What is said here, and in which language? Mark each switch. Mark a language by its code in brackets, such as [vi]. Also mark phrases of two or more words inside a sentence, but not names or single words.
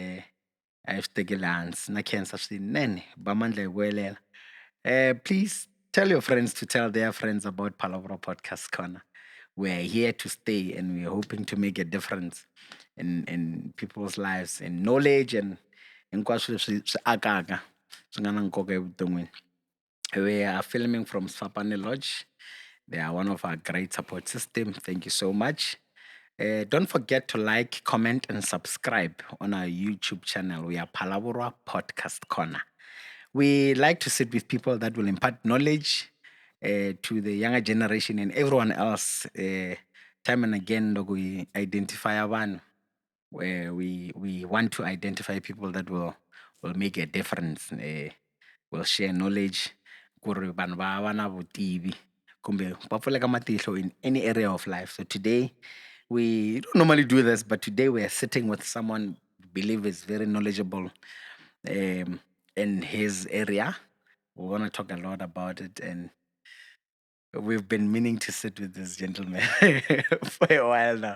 [en] Please tell your friends to tell their friends about Palabra Podcast Corner. We're here to stay and we're hoping to make a difference in people's lives in knowledge and [ts] hinkwaswo leswi swi akaka swi nga na nkoka evuton'wini. [en] We are filming from Swapane Lodge. They are one of our great support system. Thank you so much. Don't forget to like, comment, and subscribe on our YouTube channel. We are Phalaborwa Podcast Corner. We like to sit with people that will impart knowledge to the younger generation and everyone else. Time and again, we identify one where we want to identify people that will make a difference. Will share knowledge. [ts] Kuri vanhu va va na vutivi kumbe va pfuleka matihlo [en] in any area of life. So today, we don't normally do this, but today we are sitting with someone we believe is very knowledgeable in his area. We want to talk a lot about it, and we've been meaning to sit with this gentleman for a while now.